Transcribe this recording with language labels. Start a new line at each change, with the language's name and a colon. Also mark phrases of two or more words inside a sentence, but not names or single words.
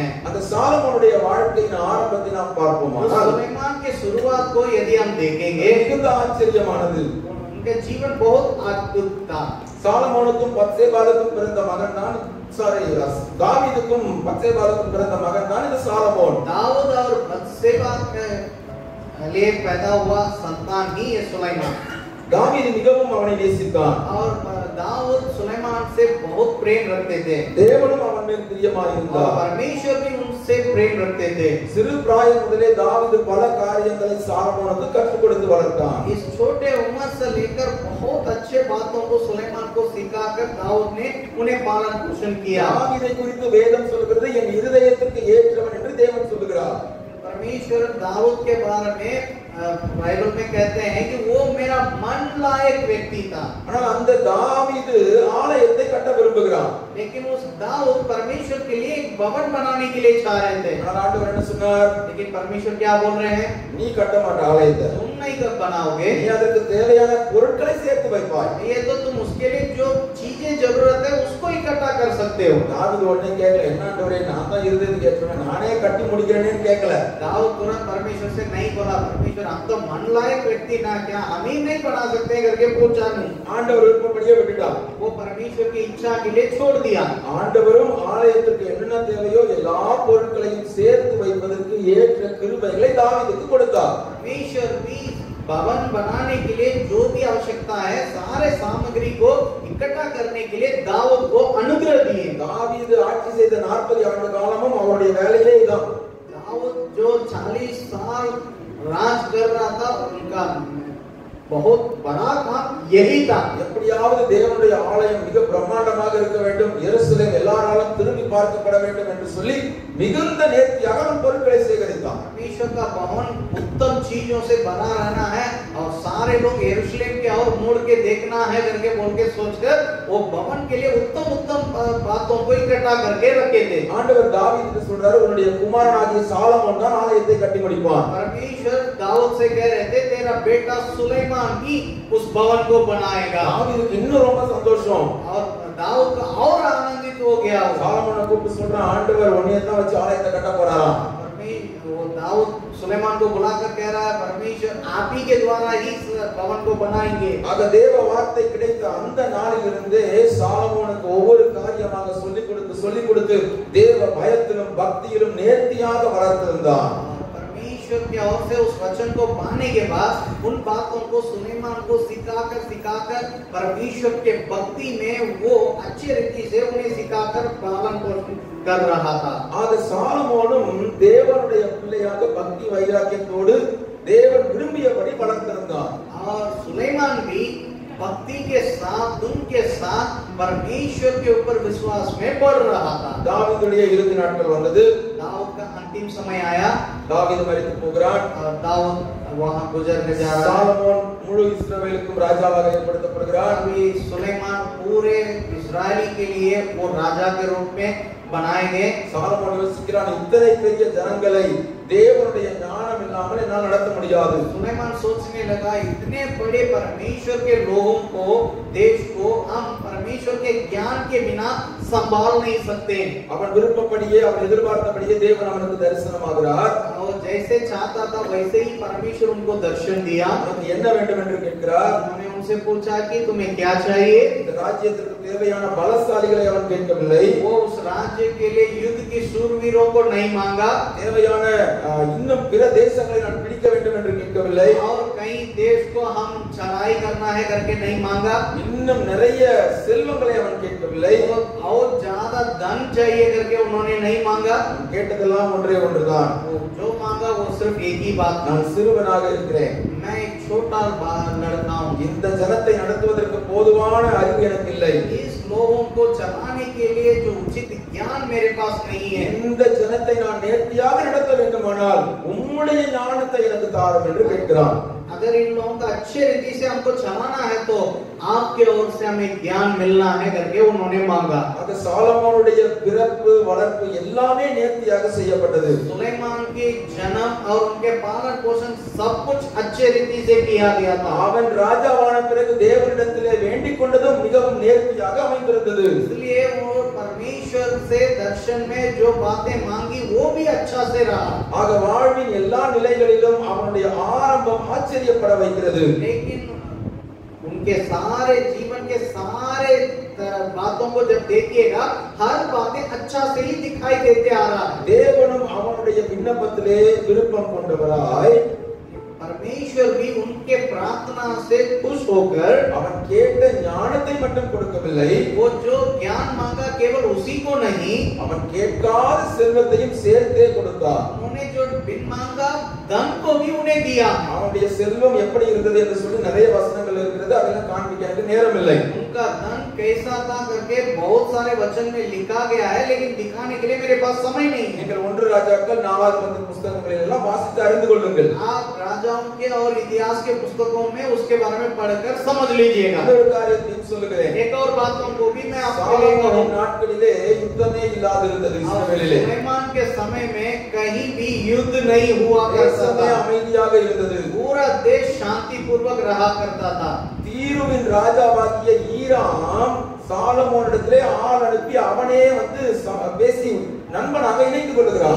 Tamil: அந்த சாலமோனுடைய வாழ்க்கையின் ஆரம்பத்தை நாம் பார்ப்போமானால்
Hindi: सुलेमान के शुरुआत को यदि हम देखेंगे
Tamil: மிகுந்த ஆச்சரியமானது.
Hindi: उनका जीवन बहुत अद्भुत था.
Tamil: சாலமோனுக்கும் பத்சேபாலுக்கும் பிறந்த மகன் தான் தாவீதுக்கும் பத்சேபாலுக்கும் பிறந்த மகன் தான் இந்த சாலமோன்.
Hindi: दाऊद और बत्शेबा के लिए पैदा हुआ संतान ही ये सुलेमान.
Tamil: தாவீது மிகவும் அவனை நேசித்தான்.
Hindi: और दाऊद सुलेमान से बहुत प्रेम रखते थे.
Tamil: தேவனும் அவன் மேல்
Hindi: और
Tamil: பிரியமாயிருந்தார்.
Hindi: परमेश्वर भी उनसे प्रेम रखते थे.
Tamil: சிறு பிராயம் முதலே தாவீது பல காரியங்களை சாலமோனுக்கு கற்றுக் கொடுத்து வளர்த்தான்.
Hindi: इस छोटे उम्र से लेकर बहुत अच्छे बातों को सुलेमान को सिखाकर दाऊद ने उन्हें पालन पोषण किया.
Tamil: தாவீதை குறித்து வேதம் சொல்கிறது என் இருதயத்துக்கு ஏற்றவன் என்று தேவன் சொல்லுகிறார்.
Hindi: परमेश्वर दाऊद के बारे में बाइबल में कहते हैं कि वो मेरा मन लायक व्यक्ति था।
Tamil: ஆனால் அந்த தாவீது ஆலயத்தை கட்ட விரும்புகிறான்.
Hindi: लेकिन उस दाऊद परमेश्वर के लिए एक भवन बनाने के लिए चाह रहे थे।
Tamil: ஆனால் ஆண்டவர் என்ன சொன்னார்?
Hindi: लेकिन परमेश्वर क्या बोल रहे हैं?
Tamil: நீ கட்ட மாட்ட ஆலயத்தை.
Hindi: तुम नहीं कब बनाओगे?
Tamil: நீ அதற்கு தேவையான பொருட்களை சேர்த்து வைப்பாய்.
Hindi: ये तो तुम उसके लिए जो चीजें जरूरत है उसको इकट्ठा कर सकते हो।
Tamil: தாவீது உடனே கேட்கல, என்ன ஆண்டவரே நான் தான் இருந்தது கேட்கிறேன், நானே கட்டி முடிக்கிறேன்னு கேட்கல.
Hindi: दाऊद तुरंत परमेश्वर से नहीं बोला, परमेश्वर हम तो मन लायक व्यक्ति ना, क्या हम ही नहीं बना सकते करके पूछा नहीं।
Tamil: ஆண்டவர் விருப்பப்படியே விட்டுட்டார்.
Hindi: वो परमेश्वर की इच्छा के लिए छोड़ दिया।
Tamil: ஆண்டவரும் ஆலயத்துக்கு என்னென்ன தேவையோ எல்லா பொருட்களையும் சேர்த்து வைப்பதற்கு ஏற்ற கிருபைகளை தாவீதுக்கு கொடுத்தார்.
Hindi: परमेश्वर भी भवन बनाने के लिए जो भी आवश्यकता है सारे सामग्री को इकट्ठा करने के लिए दाऊद को अनुग्रह दिए।
Tamil: தாவீது ஆட்சி செய்த 40 ஆண்டு காலமும் அவருடைய வேலையே இதான்.
Hindi: दाऊद जो 40 साल राज कर रहा था उनका बहुत बड़ा काम यही था।
Tamil: எப்படியாவது தேவனுடைய ஆலயம் மிக பிரம்மாண்டமாக இருக்க வேண்டும், எருசலேம் எல்லாராலும் திரும்பி பார்க்கப்பட வேண்டும் என்று சொல்லி மிகுந்த நேர்த்தியாக அவன் பொருட்களை சேகரித்தான்.
Hindi: परमेश्वर का भवन उत्तम चीजों से बना रहना है और सारे लोग यरूशलेम के और मुड़ के देखना है करके बोल के सोचकर वो भवन के लिए उत्तम उत्तम बातों को इकट्ठा करके रखे थे।
Tamil: ஆண்டவர் தாவீதுக்கு சொல்றாரு, உன்னுடைய குமாரனாகிய சாலமோன் தான் ஆலயத்தை கட்டி முடிப்பான்.
Hindi: परमेश्वर दाऊद से कह रहे थे तेरा बेटा सुलेमान ही उस भवन को बनाएगा।
Tamil: தாவீதுக்கு இன்னும் ரொம்ப சந்தோஷம்.
Hindi: और दाऊद का और आनंदित हो गया।
Tamil: சாலமோனை கூப்பிட்டு சொல்றான், ஆண்டவர் உன்னைய தான் வச்சு ஆலயத்தை கட்ட போறாராம்.
Hindi: वो दाऊद सुलेमान को बुलाकर कह रहा है परमेश्वर आप ही के द्वारा ही इस भवन को बनाएंगे।
Tamil: ஆக தேவ வார்த்தை கிடைத்த அந்த நாளிலிருந்து சாலமோனுக்கு ஒவ்வொரு காரியமாக சொல்லிக் கொடுத்து தேவ பயத்திலும் பக்தியிலும் நேர்த்தியாக வளர்த்திருந்தான்.
Hindi: परमेश्वर की ओर से उस वचन को पाने के बाद उन बातों को सुलेमान को सिखाकर परमेश्वर के भक्ति में वो अच्छी रीति से उन्हें सिखाकर पालन पोषण कर रहा था।
Tamil: ஆக சாலமோனும் தேவனுடைய பிள்ளையாக பக்தி வைராக்கியத்தோடு தேவன் விரும்பியபடி வளர்த்திருந்தான்.
Hindi: और सुलेमान भी भक्ति के साथ धुन के साथ परमेश्वर के ऊपर विश्वास में बढ़ रहा था।
Tamil: தாவீதுடைய இறுதி நாட்கள் வந்தது.
Hindi: दाऊद का अंतिम समय आया।
Tamil: தாவீது மரித்து போகிறான்.
Hindi: और दाऊद वहां गुजरने जा रहा है।
Tamil: சாலமோன் முழு இஸ்ரவேலுக்கும் ராஜாவாக ஏற்படுத்தப்படுகிறான்.
Hindi: अभी सुलेमान पूरे इस्राएली के लिए वो राजा के रूप में बनाए गए।
Tamil: சாலமோன் யோசிக்கிறான், இத்தனை பெரிய ஜனங்களை தேவனுடைய ஞானம் இல்லாமல் என்னால் நடத்த முடியாது.
Hindi: सुलेमान सोचने लगा इतने बड़े परमेश्वर के लोगों को देश को हम परमेश्वर के ज्ञान के बिना संभाल नहीं सकते।
Tamil: அவன் விருப்பப்படியே அவன் எதிர்பார்த்தபடியே தேவன் அவனுக்கு தரிசனமாகிறார்.
Hindi: और जैसे चाहता था वैसे ही परमेश्वर उनको दर्शन दिया।
Tamil: உனக்கு என்ன வேண்டும் என்று கேட்கிறார்.
Hindi: उन्होंने उनसे पूछा कि तुम्हें क्या चाहिए।
Tamil: இந்த ராஜ்யத்திற்கு தேவையான பலசாலிகளை அவன் கேட்கவில்லை.
Hindi: वो उस राज्य के लिए युद्ध के शूरवीरों को नहीं मांगा।
Tamil: தேவையான இன்னும் பிற தேசங்களை நான் பிடிக்க வேண்டும் என்று கேட்கவில்லை.
Hindi: और कई देश को हम चढ़ाई करना है करके नहीं मांगा।
Tamil: இன்னும் நிறைய செல்வங்களை அவன் கேட்கவில்லை.
Hindi: और ज्यादा धन चाहिए करके उन्होंने नहीं मांगा।
Tamil: கேட்டதெல்லாம் ஒன்றே ஒன்றுதான்,
Hindi: जो मांगा वो सिर्फ एक ही बात,
Tamil: நான் சிறுவனாக இருக்கிறேன்,
Hindi: मैं एक छोटा लड़का हूँ,
Tamil: இந்த ஜனத்தை நடத்துவதற்கு போதுமான அறிவு எனக்கு இல்லை,
Hindi: इस लोगों को चलाने के लिए जो उचित ज्ञान मेरे पास नहीं है,
Tamil: இந்த ஜனத்தை நான் நேர்த்தியாக நடத்த வேண்டுமானால் உம்முடைய ஞானத்தை எனக்கு தாரும் என்று கேட்கிறான்.
Hindi: अगर इन लोगों का अच्छे रीति से हमको चलाना है तो आपके ओर से हमें ज्ञान मिलना है करके उन्होंने मांगा।
Tamil: அது சாலமோனுடைய பிறப்பு வளர்ப்பு எல்லாமே நேர்த்தியாக செய்யப்பட்டது.
Hindi: सुलेमान के जन्म और उनके पालन पोषण सब कुछ अच्छे रीति से किया गया था।
Tamil: அவன் ராஜாவான பிறகு தேவனிடத்திலே வேண்டிக் கொண்டதும் மிகவும் நேர்த்தியாக அமைந்திருந்தது.
Hindi: इसलिए वो परमेश्वर से दर्शन में जो बातें मांगी वो भी अच्छा से रहा।
Tamil: ஆக வாழ்வின் எல்லா நிலைகளிலும் அவனுடைய ஆரம்பம் ஆச்சரியப்பட வைக்கிறது.
Hindi: लेकिन उनके सारे जीवन के सारे बातों को जब देखिएगा हर बातें अच्छा से ही दिखाई देते आ रहा है।
Tamil: தேவனும் அவனுடைய விண்ணப்பத்திலே விருப்பம் கொண்டவராய்
Hindi: परमेश्वर भी उनके प्रार्थना से खुश होकर
Tamil: அவன் கேட்ட ஞானத்தை மட்டும் கொடுக்கவில்லை,
Hindi: वो जो ज्ञान मांगा केवल उसी को नहीं,
Tamil: அவன் கேட்காத செல்வத்தையும் சேர்த்தே கொடுத்தார்.
Hindi: उन्होंने जो बिन मांगा धन को भी उन्हें दिया।
Tamil: அவனுடைய செல்வம் எப்படி இருந்தது என்று சொல்லி நிறைய வசனங்கள் இருக்கிறது, அதெல்லாம் காண்பிக்க எனக்கு நேரம் இல்லை.
Hindi: उनका उनका धन कैसा था करके बहुत सारे वचन में लिखा गया है, लेकिन दिखाने के लिए मेरे पास समय नहीं है।
Tamil: நீங்கள் 1 ராஜாக்கள் 4 மந்திர புத்தகங்களில் எல்லாம் வாசித்து அறிந்து கொள்ளுங்கள்.
Hindi: आप राजाओं के और इतिहास के पुस्तकों में उसके बारे में पढ़कर समझ लीजिएगा।
Tamil: இன்னொரு காரியத்தையும் சொல்லுகிறேன்.
Hindi: एक और बातों को भी मैं आपको लेकर
Tamil: சாலமோனின் நாட்களிலே யுத்தமே இல்லாதிருந்தது இஸ்ரவேலிலே.
Hindi: सुलेमान के समय में कहीं भी युद्ध नहीं हुआ करता
Tamil: தேசமே
Hindi: था,
Tamil: அமைதியாக இருந்தது.
Hindi: पूरा देश शांति पूर्वक रहा करता था।
Tamil: தீருவின் ராஜாவாகிய ஈராம் சாலமோனிடத்திலே ஆள் அனுப்பி அவனே வந்து பேசி நண்பனாக இணைத்துக் கொள்கிறான்.